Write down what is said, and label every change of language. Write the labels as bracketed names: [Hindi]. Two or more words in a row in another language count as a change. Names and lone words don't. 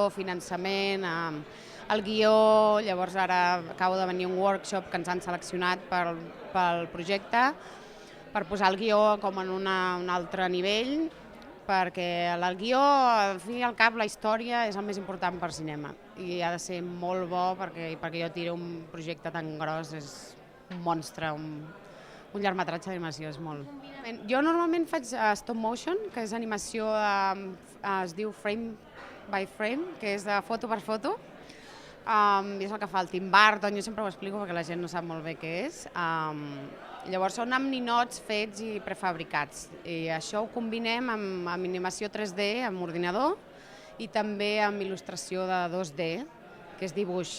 [Catalan] finançament, el guió, llavors ara acabo de venir a un workshop que ens han seleccionat pel projecte per posar el guió com en un altre nivell, perquè el guió, al fi i al cap, la història és el més important per cinema i ha de ser molt bo perquè jo tiro un projecte tan gros, és un monstre, un llargmetratge d'animació, és molt. Jo normalment faig [English] stop motion, [Catalan] que és animació, es diu [English] frame by frame, [Catalan] que és de foto per foto, i és el que fa el Tim Burton, jo sempre ho explico perquè la gent no sap molt bé què és. Llavors són amb ninots fets i prefabricats i això ho combinem amb animació 3D, amb ordinador i també amb il·lustració de 2D, que és dibuix.